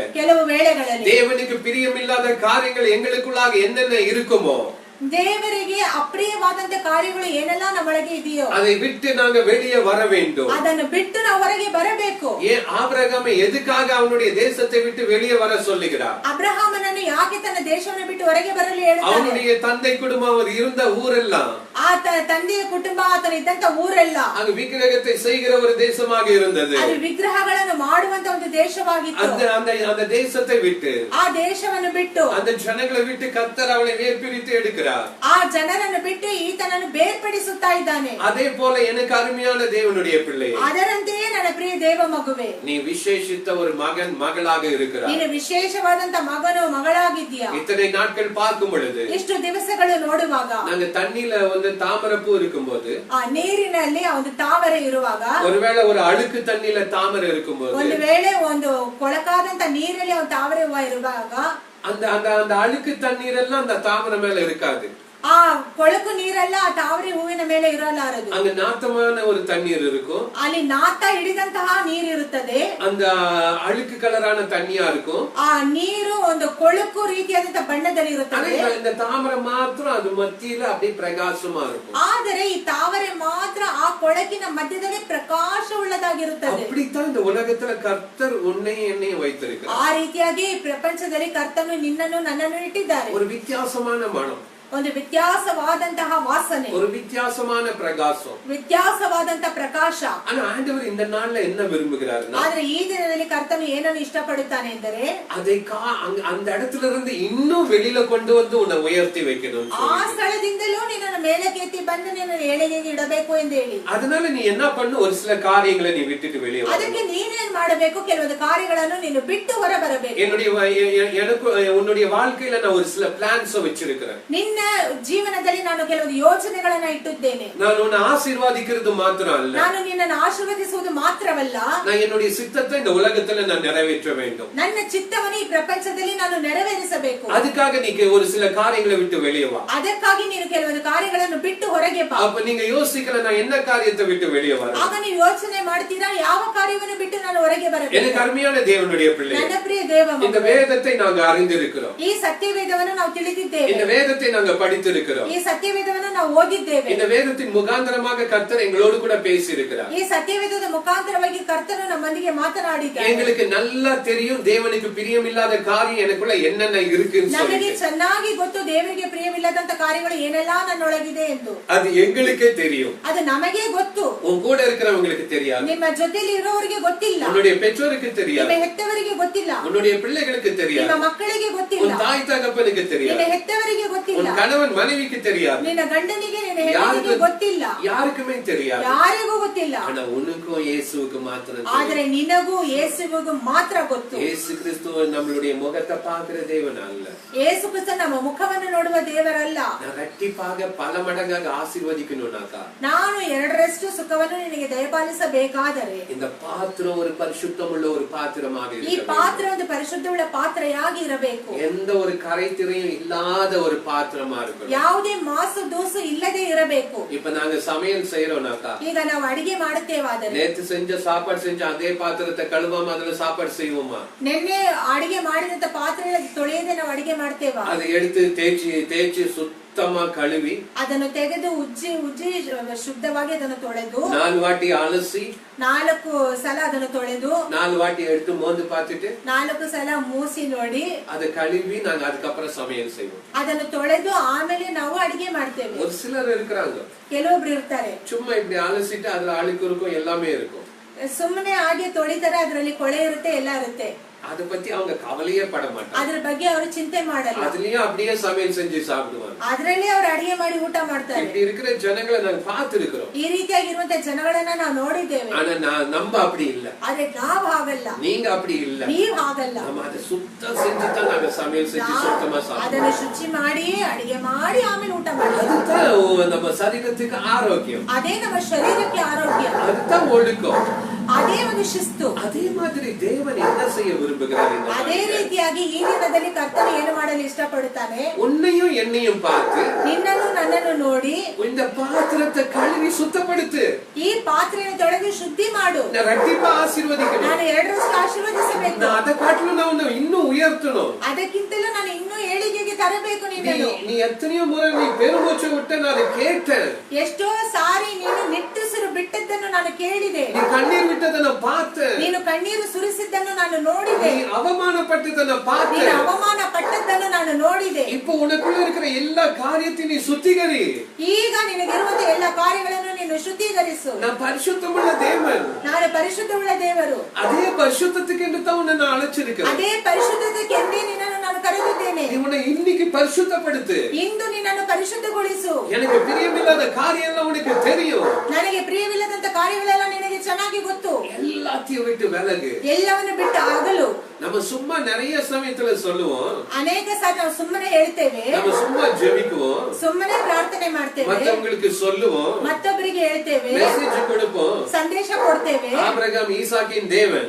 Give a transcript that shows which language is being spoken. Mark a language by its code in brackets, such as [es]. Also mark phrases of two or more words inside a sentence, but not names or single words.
[kn] ಕೆಲವು ವೇಳೆಗಳಲ್ಲಿ [ta] தேவனுக்கு பிரியமில்லாத காரியங்கள் எங்களுக்குள்ளாக என்னென்ன இருக்குமோ, [kn] ದೇವರಿಗೆ ಅಪ್ರಿಯವಾದಂತ ಕಾರ್ಯಗಳು ಏನೆಲ್ಲ ನಮ್ಮೊಳಗೆ ಇದೆಯೋ [ta] அதை விட்டு நாங்க வெளியே வர வேண்டும். [kn] ಅದನ್ನು ಬಿಟ್ಟು ನಾವು ಹೊರಗೆ ಬರಬೇಕು. [ta] ஏன் ஆபிரகாமை எதுக்காக அவனுடைய தேசத்தை விட்டு வெளியே வர சொல்லுகிறார்? [kn] ಅಬ್ರಹಾಮನನ್ನು ಯಾಕೆ ತನ್ನ ದೇಶವನ್ನು ಬಿಟ್ಟು ಹೊರಗೆ ಬರಲು ಹೇಳ್ತಾನೆ? [ta] அவனுடைய தந்தை குடும்பம் அவர் இருந்த ஊரெல்லாம், [kn] ಆತ ತಂದೆಯ ಕುಟುಂಬ ಆತನ ಇದ್ದಂತ ಊರೆಲ್ಲ [ta] அங்கு விக்கிரகத்தை செய்கிற ஒரு தேசமாக இருந்தது. [kn] ಅದು ವಿಗ್ರಹಗಳನ್ನು ಮಾಡುವಂತ ಒಂದು ದೇಶವಾಗಿತ್ತು. [ta] அந்த தேசத்தை விட்டு, [kn] ಆ ದೇಶವನ್ನು ಬಿಟ್ಟು, [ta] அந்த ஜனங்களை விட்டு கர்த்தர் அவனை வேர்பிரித்து எடுக்கிறார். [kn] ಆ ಜನರನ್ನು ಬಿಟ್ಟು ಈತನನ್ನು ಬೇರ್ಪಡಿಸುತ್ತಾ ಇದ್ದಾನೆ. [ta] அதே போல எனக்கு அருமையான தேவனுடைய பிள்ளை, [kn] ಅದರಂತೆಯೇ ನನ್ನ ಪ್ರಿಯ ದೇವ ಮಗುವೆ, [ta] நீ விசேஷித்த ஒரு மகன் மகளாக இருக்கிறாய். [kn] ನೀನು ವಿಶೇಷವಾದಂತ ಮಗನು ಮಗಳಾಗಿದ್ದೀಯಾ. [ta] இத்தனை நாட்கள் பார்க்கும் பொழுது, [kn] ಇಷ್ಟು ದಿವಸಗಳು ನೋಡುವಾಗ, [ta] நாங்க தண்ணியில வந்து தாமரைப்பூ இருக்கும்போது, [kn] ಆ ನೀರಿನಲ್ಲಿ ಒಂದು ತಾವರೆ ಇರುವಾಗ, [ta] ஒருவேளை ஒரு அழுக்கு தண்ணியில தாமரை இருக்கும்போது, [kn] ಒಂದು ವೇಳೆ ಒಂದು ಕೊಳಕಾದಂತ ನೀರಲ್ಲಿ ಒಂದು ತಾವರೆ ಹೂವ ಇರುವಾಗ, [ta] அந்த அந்த அந்த அழுக்கு தண்ணீர் எல்லாம் அந்த தாமரை மேல இருக்காது. [kn] ಆ ಕೊಳಕು ನೀರೆಲ್ಲ ಆ ತಾವರೆ ಹೂವಿನ ಮೇಲೆ ಇರಲಾರದು. [ta] அங்க நாத்தமான ஒரு தண்ணீர் இருக்கும். [kn] ಅಲ್ಲಿ ನಾತ ಹಿಡಿದಂತಹ ನೀರಿರುತ್ತದೆ. [ta] அந்த அழுக்கு கலரான தண்ணியா இருக்கும். [kn] ಆ ನೀರು ಒಂದು ಕೊಳಕು ರೀತಿಯಾದಂತ ಬಣ್ಣದಲ್ಲಿ ಇರುತ್ತದೆ. [ta] இந்த தாமரை மாத்திரம் அது மத்தியில அப்படியே பிரகாசமா இருக்கும். [kn] ಆದರೆ ಈ ತಾವರೆ ಮಾತ್ರ ಆ ಕೊಳಕಿನ ಮಧ್ಯದಲ್ಲಿ ಪ್ರಕಾಶವುಳ್ಳದಾಗಿರುತ್ತದೆ. [ta] அப்படித்தான் இந்த உலகத்துல கர்த்தர் உன்னை என்னையும் வைத்திருக்கிறார். [kn] ಆ ರೀತಿಯಾಗಿ ಪ್ರಪಂಚದಲ್ಲಿ ಕರ್ತನು ನಿನ್ನನ್ನು ನನ್ನನ್ನು ಇಟ್ಟಿದ್ದಾರೆ. [ta] ஒரு வித்தியாசமான மனம், [kn] ಒಂದು ವ್ಯತ್ಯಾಸವಾದಂತಹ ವಾಸನೆ, [ta] ஒரு வித்தியாசமான பிரகாசம், [kn] ವ್ಯತ್ಯಾಸವಾದಂತ ಪ್ರಕಾಶ. [ta] ஆனா ஆண்டவர் இந்த நாள்ல என்ன விரும்புகிறாருன்னா, [kn] ಆದ್ರೆ ಈ ದಿನದಲ್ಲಿ ಕರ್ತನು ಏನನ್ನು ಇಷ್ಟಪಡುತ್ತಾನೆ ಎಂದರೆ, [ta] அதை அந்த இடத்துல இருந்து இன்னும் வெளியில கொண்டு வந்து உன்னை உயர்த்தி வைக்கணும். [kn] ಆ ಸ್ಥಳದಿಂದಲೂ ನಿನ್ನನ್ನು ಮೇಲಕ್ಕೆ ಎತ್ತಿ ಬಂದು ನಿನ್ನನ್ನು ಏಳಿಗೆಗೆ ಇಡಬೇಕು ಎಂದು ಹೇಳಿ, [ta] அதனால நீ என்ன பண்ணு, ஒரு சில காரியங்களை நீ விட்டுட்டு வெளியே வா. [kn] ಅದಕ್ಕೆ ನೀನೇನ್ ಮಾಡಬೇಕು? ಕೆಲವೊಂದು ಕಾರ್ಯಗಳನ್ನು ನೀನು ಬಿಟ್ಟು ಹೊರ ಬರಬೇಕು. [ta] உன்னுடைய வாழ்க்கையில நான் ஒரு சில பிளான்ஸ் வச்சிருக்கிறேன். [kn] ನಿನ್ನ ನಿನ್ನ ಜೀವನದಲ್ಲಿ ನಾನು ಕೆಲವೊಂದು ಯೋಜನೆಗಳನ್ನ ಇಟ್ಟಿದ್ದೇನೆ. [ta] நான் உன்னை ஆசீர்வதிக்கிறது மாத்திரம் அல்ல, [kn] ನಾನು ನಿನ್ನನ್ನು ಆಶೀರ್ವದಿಸುವುದು ಮಾತ್ರವಲ್ಲ, [ta] நான் என்னுடைய சித்தத்தை இந்த உலகத்துல நான் நிறைவேற்ற வேண்டும். [kn] ನನ್ನ ಚಿತ್ತವನ್ನು ಈ ಪ್ರಪಂಚದಲ್ಲಿ ನಾನು ನೆರವೇರಿಸಬೇಕು. [ta] அதுக்காக நீங்க ஒரு சில காரியங்களை விட்டு வெளியே வா. [kn] ಅದಕ್ಕಾಗಿ ನೀನು ಕೆಲವೊಂದು ಕಾರ್ಯಗಳನ್ನು ಬಿಟ್ಟು ಹೊರಗೆ ಬಾ. [ta] அப்ப நீங்க யோசிக்கல நான் என்ன காரியத்தை விட்டு வெளியே வரேன். [kn] ಆಗ ನೀವು ಯೋಚನೆ ಮಾಡ್ತೀರಾ ಯಾವ ಕಾರ್ಯವನ್ನು ಬಿಟ್ಟು ನಾನು ಹೊರಗೆ ಬರಬೇಕು. [ta] எனக்கு அருமையான தேவனுடைய பிள்ளையே, [kn] ನನ್ನ ಪ್ರಿಯ ದೇವ ಮಕ್ಕಳೇ, [ta] இந்த வேதத்தை நாங்க அறிந்திருக்கிறோம். [kn] ಈ ಸತ್ಯವೇದವನ್ನು ನಾವು ತಿಳಿದಿದ್ದೇವೆ. [ta] இந்த வேதத்தை நாங்க படித்திருக்கிறோம். [kn] ಈ ಸತ್ಯವೇದವನ್ನು ನಾವು ಓದಿದ್ದೇವೆ. [ta] இந்த வேதத்தின் முகாந்தரமாக கர்த்தர் எங்களோடு கூட பேசி இருக்கிறார். [kn] ಈ ಸತ್ಯವೇದದ ಮುಖಾಂತರವಾಗಿ ಕರ್ತನು ನಮ್ಮೊಂದಿಗೆ ಮಾತನಾಡಿದ್ದಾನೆ. [ta] எங்களுக்கு நல்லா தெரியும் தேவனுக்கு பிரியமில்லாத காரியம் எனக்குள்ள என்னென்ன இருக்குன்னு சொல்லி. [kn] ನಮಗೆ ಚೆನ್ನಾಗಿ ಗೊತ್ತು ದೇವರಿಗೆ ಪ್ರಿಯವಿಲ್ಲದಂತ ಕಾರ್ಯಗಳು ಏನೆಲ್ಲ ನನ್ನೊಳಗಿದೆ ಎಂದು. [ta] அது எங்களுக்கே தெரியும். [kn] ಅದು ನಮಗೆ ಗೊತ್ತು. [ta] உன் கூட இருக்கிறவங்களுக்கு தெரியாது. [kn] ನಿಮ್ಮ ಜೊತೆಲಿ ಇರೋವರಿಗೆ ಗೊತ್ತಿಲ್ಲ. [ta] உன்னுடைய பெற்றோருக்கு தெரியாது. [kn] ನಿಮ್ಮ ಹೆತ್ತವರಿಗೆ ಗೊತ್ತಿಲ್ಲ. [ta] உன்னுடைய பிள்ளைகளுக்கு தெரியாது. [kn] ನಿಮ್ಮ ಮಕ್ಕಳಿಗೆ ಗೊತ್ತಿಲ್ಲ. [ta] உன் தாய் தகப்பனுக்கு தெரியாது. [kn] ನಿನ್ನ ಹೆತ್ತವರಿಗೆ ಗೊತ್ತಿಲ್ಲ. [ta] உன் கணவன் மனைவிக்கு தெரியாது. [kn] ನಿನ್ನ ಗಂಡನಿಗೆ ನಿನ್ನ ಹೆಂಡತಿಗೆ ಗೊತ್ತಿಲ್ಲ. [ta] யாருக்குமே தெரியாது. [kn] ಯಾರಿಗೂ ಗೊತ್ತಿಲ್ಲ. [ta] ஆனா உனக்கும் இயேசுவுக்கு மாத்திரம் தெரியும். [kn] ಆದರೆ ನಿನಗೂ ಯೇಸುವಿಗೂ ಮಾತ್ರ ಗೊತ್ತು. [ta] இயேசு கிறிஸ்து நம்மளுடைய முகத்தை பார்க்கிற தேவன் அல்ல. [kn] ಯೇಸು ಕ್ರಿಸ್ತ ನಮ್ಮ ಮುಖವನ್ನು ನೋಡುವ ದೇವರಲ್ಲ. [ta] நான் ரெட்டிப்பாக பல மடங்காக ஆசீர்வதிக்கணும்னாக்கா, [kn] ನಾನು ಎರಡರಷ್ಟು ಸುಖವನ್ನು ನಿನಗೆ ದಯಪಾಲಿಸಬೇಕಾದರೆ [ta] இந்த பாத்திரம் ஒரு பரிசுத்தமுள்ள ஒரு பாத்திரமாக [kn] ಈ [ta] இருக்க [kn] ಪಾತ್ರ ಒಂದು ಪರಿಶುದ್ಧವುಳ್ಳ ಪಾತ್ರೆಯಾಗಿ ಇರಬೇಕು. [ta] எந்த ஒரு கரைத்திரையும் இல்லாத ஒரு பாத்திரமா இருக்கணும். [kn] ಯಾವುದೇ ಮಾಸು ದೋಸು ಇಲ್ಲದೆ ಇರಬೇಕು. [ta] இப்ப நாங்க சமையல் செய்யறோம்னாக்கா, [kn] ಈಗ ನಾವು ಅಡಿಗೆ ಮಾಡುತ್ತೇವಾದರೆ [ta] நேத்து செஞ்ச சாப்பாடு செஞ்ச அதே பாத்திரத்தை கழுவாம அதுல சாப்பாடு செய்வோமா? [kn] ನಿನ್ನೆ ಅಡಿಗೆ ಮಾಡಿದಂತ ಪಾತ್ರೆಯಲ್ಲಿ ತೊಳೆಯದೆ ನಾವು ಅಡಿಗೆ ಮಾಡ್ತೇವಾ? [ta] அதை எடுத்து தேய்ச்சி சுத்தமா கழுவி [kn] ಅದನ್ನು ತೆಗೆದು ಉಜ್ಜಿ ಶುದ್ಧವಾಗಿ ಅದನ್ನು ತೊಳೆದು [ta] 4 வாட்டி அலசி [kn] 4 ಸಲ ಅದನ್ನು ತೊಳೆದು [ta] 4 வாட்டி எடுத்து மோந்து பார்த்துட்டு [kn] 4 ಸಲ ಮೂಸಿ ನೋಡಿ [ta] அதை கழுவி நாங்க அதுக்கப்புறம் சமையல் செய்வோம். [kn] ಅದನ್ನು ತೊಳೆದು ಆಮೇಲೆ ನಾವು ಅಡಿಗೆ ಮಾಡ್ತೇವೆ. [ta] ஒரு சிலர் இருக்கிறாங்க, [kn] ಕೆಲವೊಬ್ರು ಇರ್ತಾರೆ, [ta] சும்மா இப்படி அலசிட்டு அதுல அழுக்கு இருக்கும், எல்லாமே இருக்கும். [kn] ಸುಮ್ಮನೆ ಹಾಗೆ ತೊಳಿತಾರೆ, ಅದರಲ್ಲಿ ಕೊಳೆ ಇರುತ್ತೆ, ಎಲ್ಲ ಇರುತ್ತೆ. [ta] அத பத்தி அவங்க கவலையே பட மாட்டாங்க. [kn] ಅದರ ಬಗ್ಗೆ ಅವರು ಚಿಂತೆ ಮಾಡಲ್ಲ. [ta] அதுலயும் அப்படியே சமையல் செஞ்சு சாப்பிடுவாங்க. [kn] ಅದರಲ್ಲಿ ಅವರು ಅಡಿಗೆ ಮಾಡಿ ಊಟ ಮಾಡ್ತಾರೆ. [ta] இப்படி இருக்கிற ஜனங்களை நாங்க பார்த்திருக்கிறோம். [kn] ಈ ರೀತಿಯಾಗಿರುವಂತ ಜನಗಳನ್ನ ನಾವು ನೋಡಿದ್ದೇವೆ. [ta] ஆனா நம்ம அப்படி இல்ல. [kn] ಆದ್ರೆ ನಾವು ಹಾಗಲ್ಲ. [ta] நீங்க அப்படி இல்ல. [kn] ನೀವು ಹಾಗಲ್ಲ. [ta] நம்ம அதை சுத்தம் செஞ்சு தான் நாங்க சமையல் செஞ்சு சுத்தமா சாப்பிடுவோம். [kn] ಅದನ್ನು ಶುಚಿ ಮಾಡಿ ಅಡಿಗೆ ಮಾಡಿ ಆಮೇಲೆ ಊಟ ಮಾಡಿ. [ta] அதுதான் நம்ம சரீரத்துக்கு ஆரோக்கியம். [kn] ಅದೇ ನಮ್ಮ ಶರೀರಕ್ಕೆ ಆರೋಗ್ಯ. [ta] அதுதான் ஒழுக்கம். [kn] ಅದೇ ಒಂದು ಶಿಸ್ತು. [ta] அதே மாதிரி தேவன் என்ன செய்ய விரும்புகிறார்? [kn] ಅದೇ ರೀತಿಯಾಗಿ ಈ ದಿನದಲ್ಲಿ ಕರ್ತನು ಏನು ಮಾಡಲು ಇಷ್ಟಪಡುತ್ತಾನೆ? [ta] உன்னையும் என்னையும் பார்த்து [kn] ನಿನ್ನನ್ನು ನನ್ನನ್ನು ನೋಡಿ [ta] இந்த பாத்திரத்தை கழுவி சுத்தப்படுத்து. [kn] ಈ ಪಾತ್ರೆಯನ್ನು ತೊಳೆದು ಶುದ್ಧಿ ಮಾಡು. [ta] ரெட்டிப்பா ஆசீர்வதிக்கணும். [kn] ನಾನು ಎರಡರಷ್ಟು ಆಶೀರ್ವದಿಸಬೇಕು. [ta] அதை காட்டிலும் நான் உன்னை இன்னும் உயர்த்தணும். [kn] ಅದಕ್ಕಿಂತಲೂ ನಾನು ಇನ್ನೂ ಏಳಿಗೆಗೆ ತರಬೇಕು ನಿನ್ನನ್ನು. [ta] நீ எத்தனையோ முறை நீ பெருமூச்சு விட்ட நான் அதை கேட்டேன். [kn] ಎಷ್ಟೋ ಸಾರಿ ನೀನು ನಿಟ್ಟುಸಿರು ಬಿಟ್ಟದ್ದನ್ನು ನಾನು ಕೇಳಿದೆ. [ta] நீ கண்ணீர் விட்டதை நான் பார்த்தேன். [kn] ನೀನು ಕಣ್ಣೀರು ಸುರಿಸಿದ್ದನ್ನು ನಾನು ನೋಡಿದೆ. [ta] நீ அவமானப்பட்டதை நான் பார்த்தேன். [kn] ನೀನು ಅವಮಾನ ಪಟ್ಟದ್ದನ್ನು ನಾನು ನೋಡಿದೆ. [ta] இப்போ உனக்குள்ள இருக்கிற எல்லா காரியத்தையும் நீ சுத்திகரி. [kn] ಈಗ ನಿನಗಿರುವಂತ ಎಲ್ಲ ಕಾರ್ಯಗಳನ್ನು ನೀನು ಶುದ್ಧೀಕರಿಸು. [ta] நான் பரிசுத்தமுள்ள தேவன். [kn] ನಾನು ಪರಿಶುದ್ಧವುಳ್ಳ ದೇವರು. [ta] அதே பரிசுத்தத்துக்கு என்று தான் உன்னை நான் அழைச்சிருக்கிறேன். [kn] ಅದೇ ಪರಿಶುದ್ಧತೆಗೆ ನಿನ್ನನ್ನು ನಾನು ಕರೆದಿದ್ದೇನೆ. [ta] நீ உன்னை இன்னைக்கு பரிசுத்தப்படுத்து. [kn] ಇಂದು ನಿನ್ನನ್ನು ಪರಿಶುದ್ಧಗೊಳಿಸು. [ta] எனக்கு பிரியமில்லாத காரியம் எல்லாம் உனக்கு தெரியும். [kn] ನನಗೆ ಪ್ರಿಯವಿಲ್ಲದಂತ ಕಾರ್ಯಗಳೆಲ್ಲ ನಿನಗೆ ಚೆನ್ನಾಗಿ ಗೊತ್ತು. [ta] எல்லாத்தையும் விட்டு விலகு. [kn] ಎಲ್ಲವನ್ನು ಬಿಟ್ಟು ಆಗಲು. [ta] நம்ம சும்மா நிறைய சமயத்துல சொல்லுவோம். [kn] ಅನೇಕ ಸಾರಿ ನಾವು ಸುಮ್ಮನೆ ಹೇಳ್ತೇವೆ. [ta] நம்ம சும்மா ஜெபிக்குவோம். [kn] ಸುಮ್ಮನೆ ಪ್ರಾರ್ಥನೆ ಮಾಡ್ತೇವೆ. [ta] மத்தவங்களுக்கு சொல்லுவோம். [kn] ಮತ್ತೊಬ್ಬರಿಗೆ ಹೇಳ್ತೇವೆ. [ta] மெசேಜ் கொடுப்போம். [kn] ಸಂದೇಶ ಕೊಡ್ತೇವೆ. [ta] ஆபிரகாம் ஈசாக்கின் தேவன்.